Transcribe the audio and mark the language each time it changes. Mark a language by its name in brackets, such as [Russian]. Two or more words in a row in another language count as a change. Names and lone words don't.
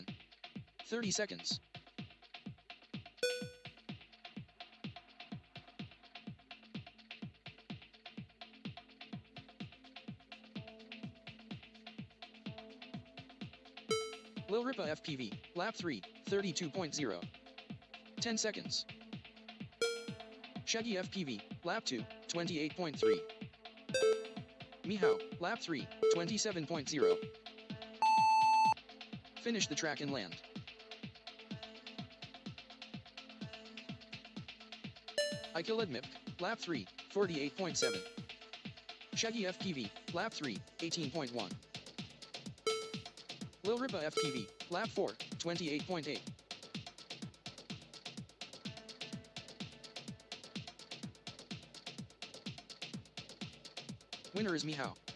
[English] 30 seconds. Lil Ripa FPV, Lap 3, 32.0. 10 seconds. Shaggy FPV, Lap 2, 28.3. Mihao, Lap 3, 27.0. Finish the track and land. Ikiledmip, Lap 3, 48.7. Shaggy FPV, Lap 3, 18.1. Lil Ripa FPV, Lap 4, 28.8. Winner is Mihao.